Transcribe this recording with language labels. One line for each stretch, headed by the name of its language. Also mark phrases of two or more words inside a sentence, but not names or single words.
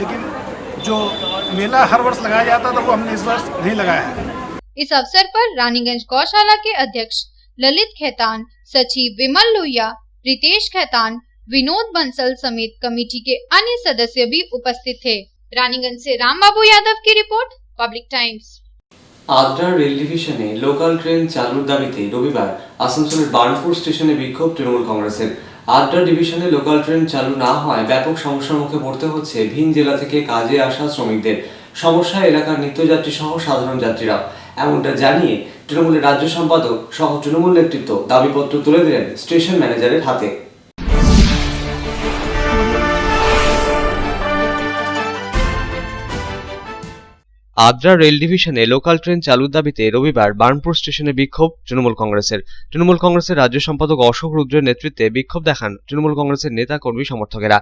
Hindi: लेकिन जो मेला हर वर्ष लगाया जाता था वो हमने इस वर्ष नहीं लगाया है। इस अवसर पर रानीगंज गौशाला के अध्यक्ष ललित खेतान, सचिव विमल लोहिया, रितेश खेतान, विनोद बंसल समेत कमेटी के अन्य सदस्य भी उपस्थित थे। रानीगंज से रामबाबू यादव की रिपोर्ट, पब्लिक टाइम्स।
Bangla: আদ্রা রেল ডিভিশনে লোকাল ট্রেন চালুর দাবিতে রবিবার আসানসোলের বার্নপুর স্টেশনে বিক্ষোভ তৃণমূল কংগ্রেসের। আদ্রা ডিভিশনে লোকাল ট্রেন চালু না हওয়ায় ব্যাপক সমস্যার মুখে পড়তে হচ্ছে ভিন জেলা থেকে কাজে আসা শ্রমিকদের। সমস্যা এলাকার নিত্যযাত্রী সহ সাধারণ যাত্রীরা। এমনটা জানিয়ে তৃণমূলের রাজ্য সম্পাদক সহ তৃণমূল নেতৃত্ব দাবিপত্র তুলে দিলেন স্টেশন ম্যানেজারের হাতে। আদ্রা রেল ডিভিশনে লোকাল ট্রেন চালুর দাবিতে রবিবার বার্নপুর স্টেশনে বিক্ষোভ তৃণমূল কংগ্রেসের রাজ্য সম্পাদক অশোক রুদ্রের নেতৃত্বে বিক্ষোভ দেখান তৃণমূল কংগ্রেসের নেতা কর্মী সমর্থকেরা।